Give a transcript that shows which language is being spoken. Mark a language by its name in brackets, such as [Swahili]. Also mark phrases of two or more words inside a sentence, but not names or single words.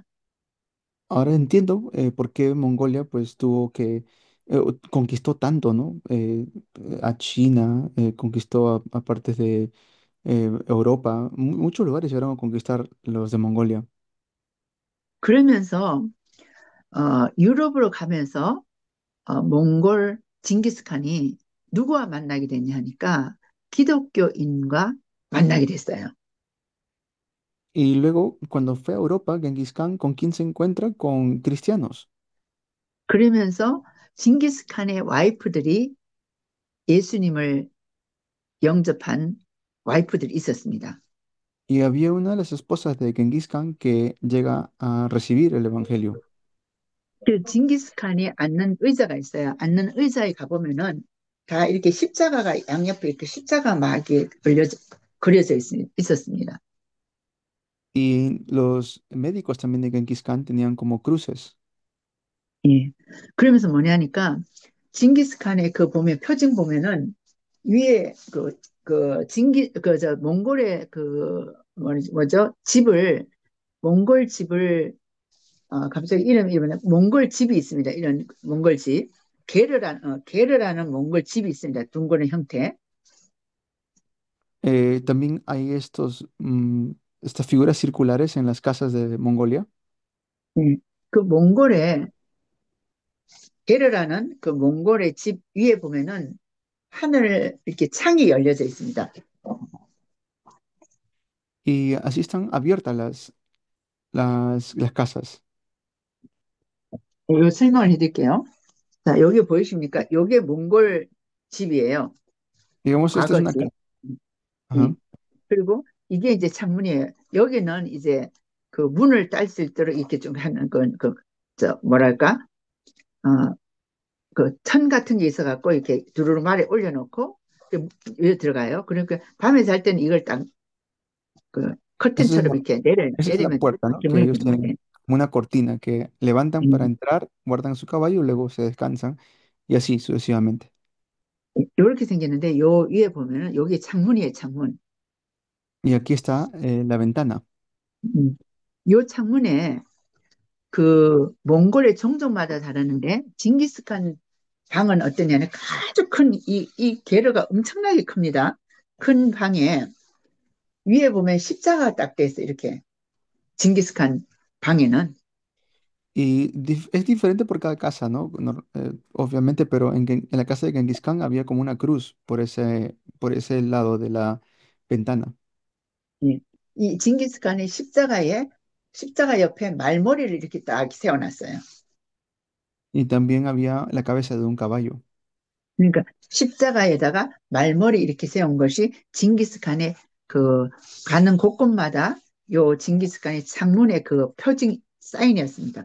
[Spanish] Ahora entiendo por qué Mongolia pues tuvo conquistó tanto, ¿no? A China, conquistó a partes de Europa, muchos lugares llegaron a conquistar los de Mongolia. [Korean] 그러면서 유럽으로 가면서 몽골 징기스칸이 누구와 만나게 됐냐 하니까 기독교인과 만나게 됐어요. [Spanish] Y luego, cuando fue a Europa, Genghis Khan, ¿con quién se encuentra? Con cristianos. [Korean] 그러면서 징기스칸의 와이프들이 예수님을 영접한 와이프들이 있었습니다. [Spanish] Y había una de las esposas de Genghis Khan que llega a recibir el evangelio. [Korean] 그 징기스칸이 앉는 의자가 있어요. 앉는 의자에 가보면은 다 이렇게 십자가가 양옆에 이렇게 십자가 막 이렇게 그려져 있었습니다. [Spanish] Y los médicos también de Genghis Khan tenían como cruces. [Korean] 예. 그러면서 뭐냐니까 징기스칸의 그 보면 표징 보면은 위에 저 몽골의 뭐죠? 집을 몽골 집을 갑자기 이름이 뭐냐? 몽골 집이 있습니다. 이런 몽골 집. 게르라는 몽골 집이 있습니다. 둥그런 형태. [Spanish] También hay estas figuras circulares en las casas de Mongolia. [Korean] 그 몽골의 게르라는 그 몽골의 집 위에 보면은 하늘 이렇게 창이 열려져 있습니다. [Spanish] Y así están abiertas las casas. [Korean] 요 설명을 해드릴게요. 자, 여기 보이십니까? 요게 몽골 집이에요. [Spanish] Digamos, esta es [Korean] 과거 [Spanish] una [Korean] 집. [Spanish] casa. [Korean] 예. Ajá. 그리고 이게 이제 창문이에요. 여기는 이제 그 문을 딸 수 있도록 이렇게 좀 하는 뭐랄까? 어, 그 천 같은 게 있어갖고 이렇게 두루마리 올려놓고 여기 들어가요. 그러니까 밤에 잘 때는 이걸 딱 그 [Spanish] Esa es [Korean] 커튼처럼 [Spanish] la, [Korean] 이렇게 [Spanish] esa es la [Korean] 내리면 [Spanish] puerta, ¿no? [Korean] 이렇게 [Spanish] Que [Korean] 문이 [Spanish] ellos [Korean] 들어가요. [Spanish] tienen como una cortina que levantan para 음. entrar, guardan su caballo, luego se descansan y así sucesivamente. [Korean] 이렇게 생겼는데 요 위에 보면은 여기 창문이에요, 창문. [Spanish] Y aquí está la ventana. 음. [Korean] 요 창문에 그 몽골의 종족마다 다르는데 징기스칸 방은 어떠냐면 아주 큰 이 게르가 엄청나게 큽니다. 큰 방에 위에 보면 십자가 딱 돼 있어 이렇게 징기스칸 방에는 [Spanish] Y es diferente por cada casa, ¿no? Obviamente, pero en la casa de Genghis Khan había como una cruz por ese lado de la ventana. [Korean] 예. 이 징기스칸의 십자가 옆에 말머리를 이렇게 딱 세워놨어요. [Spanish] Y también había la cabeza de un caballo. [Korean] 그러니까 십자가에다가 말머리 이렇게 세운 것이 징기스칸의 그 가는 곳곳마다 요 징기스칸의 창문의 그 표징 사인이었습니다.